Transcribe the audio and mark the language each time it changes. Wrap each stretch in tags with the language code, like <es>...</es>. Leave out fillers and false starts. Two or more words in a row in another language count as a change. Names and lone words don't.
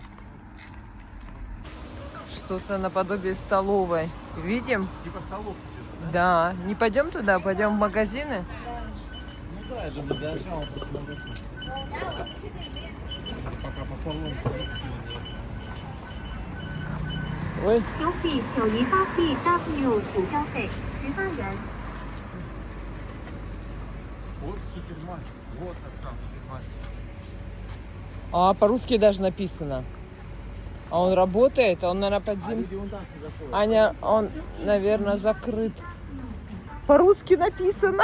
<ru>Что-то наподобие столовой. Видим? Типа столовки что-то, Да. Не пойдем туда, пойдем в магазины. Ну да, я думаю, для начала просто магазин. салон. Ой, 小费9发币 W 补消费18元。 Вот супермаркет. Вот он сам супермаркет. а по-русски даже написано. А он работает, он, наверное, под землей. Люди вон там заходят. Аня, он, наверное, закрыт. По-русски написано.</ru>